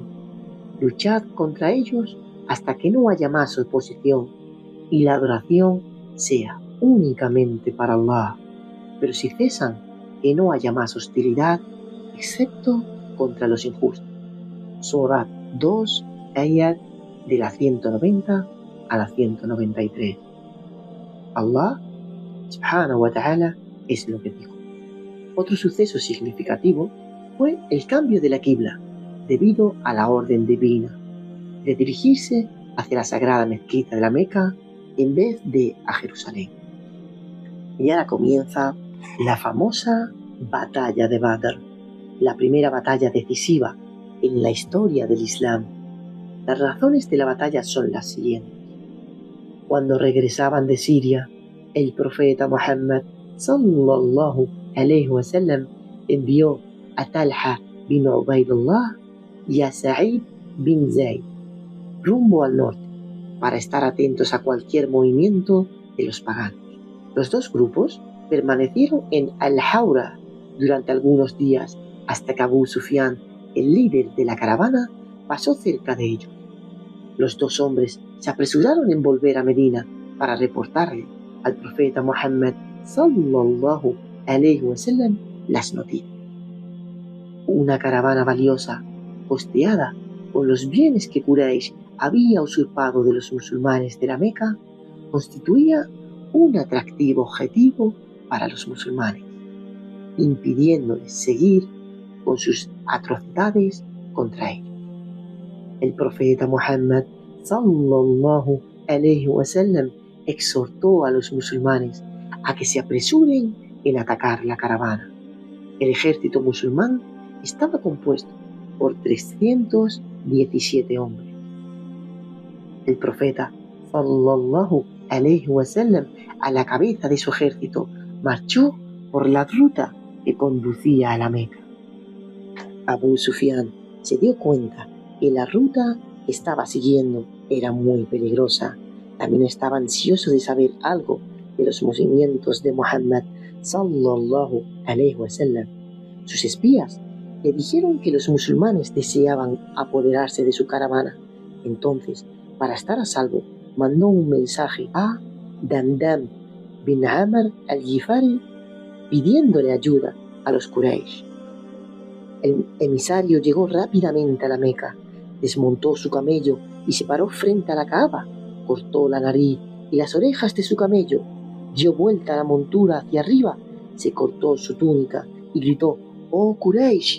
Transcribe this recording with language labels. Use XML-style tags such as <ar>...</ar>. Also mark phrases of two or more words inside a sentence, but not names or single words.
<es>Luchad contra ellos hasta que no haya más oposición y la adoración sea únicamente para Allah. Pero si cesan, que no haya más hostilidad, excepto contra los injustos. Surat 2, ayat de la 190 a la 193.</es> <ar>الله سبحانه وتعالى,</ar> <es>es lo que dijo. Otro suceso significativo fue el cambio de la qibla, debido a la orden divina, de dirigirse hacia la sagrada mezquita de la Meca en vez de a Jerusalén. Y ahora comienza la famosa batalla de Badr, la primera batalla decisiva en la historia del Islam. Las razones de la batalla son las siguientes. Cuando regresaban de Siria, el profeta Muhammad</es> <ar>صلى الله عليه وسلم</ar> <es>envió a Talha bin Ubaydullah y a Sa'id bin Zayd rumbo al norte para estar atentos a cualquier movimiento de los paganos. Los dos grupos permanecieron en Al-Hawra durante algunos días hasta que Abu Sufyan, el líder de la caravana, pasó cerca de ellos. Los dos hombres se apresuraron en volver a Medina para reportarle al profeta Muhammad</es> <ar>صلى الله عليه وسلم</ar> <es>las noticias. Una caravana valiosa, costeada con los bienes que Quraysh había usurpado de los musulmanes de la Meca, constituía un atractivo objetivo para los musulmanes, impidiéndoles seguir con sus atrocidades contra ellos. El profeta Muhammad</es> <ar>صلى الله عليه وسلم</ar> <es>exhortó a los musulmanes a que se apresuren en atacar la caravana. El ejército musulmán estaba compuesto por 317 hombres. El profeta</es> <ar>صلى الله عليه وسلم,</ar> <es>a la cabeza de su ejército, marchó por la ruta que conducía a la Meca. Abu Sufyan se dio cuenta que la ruta que estaba siguiendo era muy peligrosa. También estaba ansioso de saber algo de los movimientos de Muhammad</es> <ar>صلى الله عليه وسلم.</ar> <es>Sus espías le dijeron que los musulmanes deseaban apoderarse de su caravana. Entonces, para estar a salvo, mandó un mensaje a Damdam bin Amr al-Ghifari pidiéndole ayuda a los Quraysh. El emisario llegó rápidamente a la Meca, desmontó su camello y se paró frente a la Kaaba, cortó la nariz y las orejas de su camello, dio vuelta a la montura hacia arriba, se cortó su túnica y gritó: «¡Oh Quraysh!</es>